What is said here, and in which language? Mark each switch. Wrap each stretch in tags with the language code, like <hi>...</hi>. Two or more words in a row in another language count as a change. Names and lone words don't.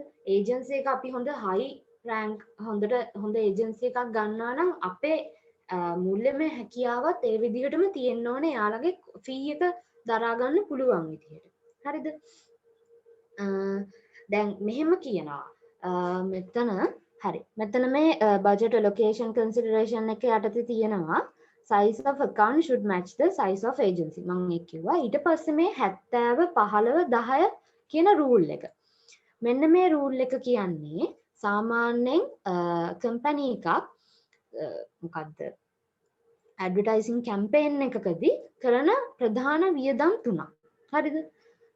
<si>agency එක අපි හොඳ</si> <en>high rank</en> <si>හොඳ agency එකක් ගන්නවා නම් අපේ මූල්‍යමය හැකියාවත් ඒ විදිහටම තියෙන්න ඕනේ යාළගේ fee එක දරා ගන්න පුළුවන් විදිහට. හරිද? දැන් මෙහෙම කියනවා. මෙතන හරි. මෙතන මේ</si> <en>budget allocation consideration</en> <si>එක යටතේ තියෙනවා</si> <en>size of account should match the size of agency.</en> <si>මම ඒක කිව්වා. ඊට පස්සේ මේ 70 15 10 කියන rule එක. මෙන්න මේ rule එක කියන්නේ සාමාන්‍යයෙන් company එකක් මොකද්ද</si> <en>advertising campaign</en> <si>එකකදී කරන ප්‍රධාන වියදම් තුනක්. හරිද?</si>